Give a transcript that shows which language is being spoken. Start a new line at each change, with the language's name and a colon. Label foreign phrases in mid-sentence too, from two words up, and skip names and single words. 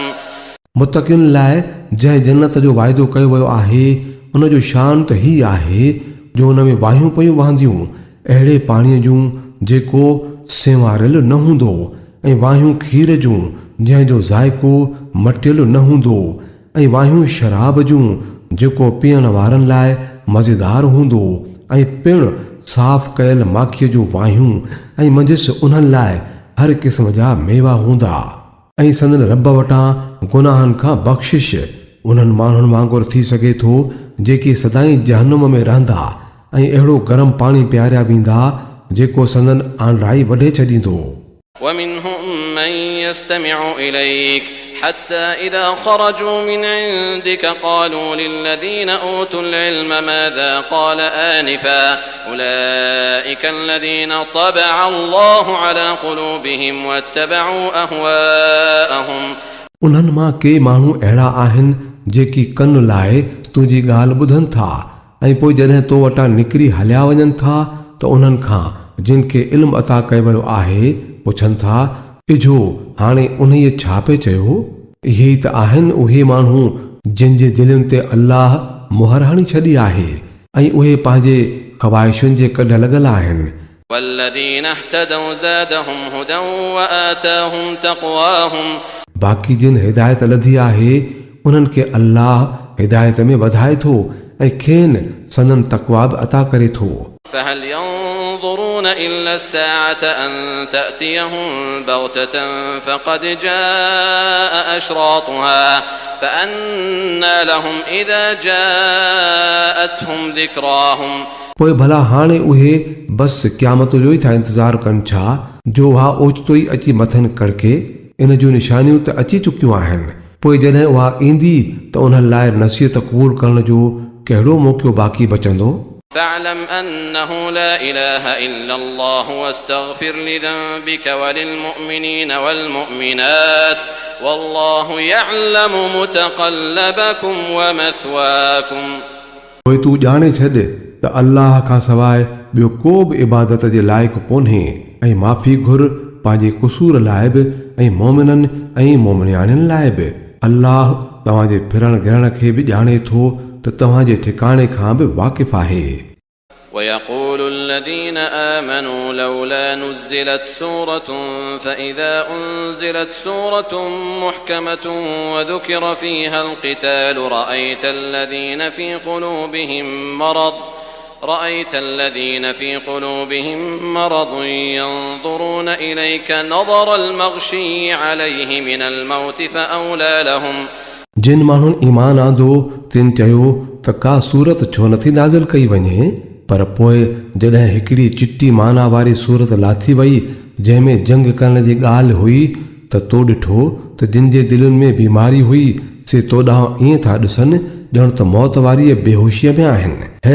Sindhi: मुतक़ियुनि लाइ जंहिं जन्नत जो वाइदो कयो वियो आहे उन जो शान त ही आहे जो हुन में वाहियूं पयूं वहंदियूं अहिड़े पाणीअ जूं जेको सेवारियल न हूंदो ऐं वाहियूं खीर जूं जंहिंजो ज़ाइको मटियल न हूंदो ऐं वाहियूं शराब जूं जेको पीअण वारनि लाइ मज़ेदार हूंदो ऐं पिणु साफ़ कयल माखीअ जूं वाहियूं ऐं मंझसि उन्हनि लाइ हर क़िस्म जा मेवा हूंदा ऐं संदन रब वटां गुनाहनि खां बख़्शिश उन्हनि माण्हुनि वांगुरु थी सघे थो जेकी सदाईं जहन्नुम में रहंदा ऐं अहिड़ो गरम पाणी पियारिया वेंदा जेको संदन आंड्राई वढे छॾींदो।
Arabic: ومنهم من يستمع إليك حتى إذا خرجوا من عندك قالوا للذين أوتوا العلم ماذا قال آنفا أولئك الذين طبع الله على قلوبهم واتبعوا أهواءهم
Sindhi: उन्हनि मां के माण्हू अहिड़ा आहिनि जेकी कन लाइ तुंहिंजी ॻाल्हि ॿुधनि था ऐं पोइ जॾहिं तो वटां निकिरी हलिया वञनि था त उन्हनि खां जिन खे इल्मु अता कयो वियो आहे पुछनि था इझो हाणे उन्हीअ छा पे चयो। इहे ई त आहिनि उहे माण्हू जिन जे दिलनि ते अल्लाह मुहर हणी छॾी आहे ऐं उहे पंहिंजे ख़वाहिशुनि जे कढ लॻल आहिनि।
Arabic: والذين اهتدوا زادهم هدى وآتاهم تقواهم
Sindhi: बाक़ी जिन हिदायत लधी आहे उन्हनि खे अल्लाह हिदायत में वधाए थो ऐं खेनि सनन तक़वा बि अता करे थो।
Arabic: فهل ينظرون إلا الساعة أن تأتيهم بغتة فقد جاء أشراطها فأنى لهم إذا جاءتهم ذكراهم
Sindhi: पोइ भला हाणे उहे बसि क़यामत जो ई था इंतज़ारु कनि छा जो उहा ओचितो ई अची मथनि कड़के इन जूं निशानियूं त अची चुकियूं आहिनि। पोइ जॾहिं उहा ईंदी त उन्हनि लाइ नसीहत क़बूल करण जो कहिड़ो मौक़ो बाक़ी बचंदो।
Arabic: فاعلم أنه لا إله إلا الله واستغفر لذنبك وللمؤمنين والمؤمنات والله يعلم متقلبكم ومثواكم
Sindhi: पोइ तूं ॼाणे छॾ त अल्लाह खां सवाइ ॿियो को बि इबादत जे लाइक़ु कोन्हे ऐं माफ़ी घुर पंहिंजे क़सूर लाइ बि ऐं मोमिननि ऐं मोमिनियाणियुनि लाइ बि। अल्लाह तव्हांजे फिरण गिरण खे बि ॼाणे थो त तव्हांजे ठिकाणे खां बि वाक़िफ़ आहे।
Arabic: ويقول الذين آمنوا لولا نزلت سورة فإذا أنزلت سورة محكمة وذكر فيها القتال رأيت الذين في قلوبهم مرض ينظرون إليك نظر المغشي عليه من الموت فأولى لهم
Sindhi: जिन माण्हुनि ईमान आंदो तिन चयो त का सूरत छो नथी नाज़िल कई वञे पर पोइ जॾहिं हिकिड़ी चिटी माना वारी सूरत लाथी वई जंहिंमें जंग करण जी ॻाल्हि हुई त तो ॾिठो त जिन जे दिलनि में बीमारी हुई से तो ॾांहुं ईअं था ॾिसनि ॼण त मौत वारी बेहोशीअ में आहिनि।